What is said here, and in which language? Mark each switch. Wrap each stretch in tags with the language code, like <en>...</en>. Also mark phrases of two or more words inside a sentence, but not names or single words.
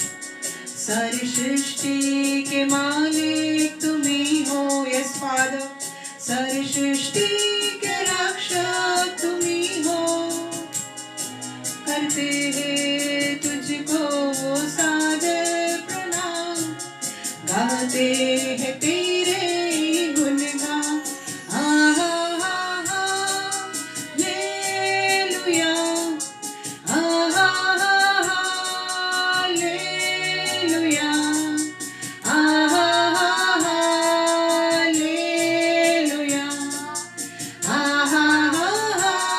<hi>सारी सृष्टि के मालिक तुम ही हो,</hi> <en>yes Father.</en> <hi>सारी सृष्टि के रक्षक तुम ही हो, करते हैं तुझको सादर प्रणाम, गाते हैं तेरे गुणगान। आहा आहा हालेलुया, आहा आहा हालेलुया, आहा आहा हालेलुया, आहा आहा</hi>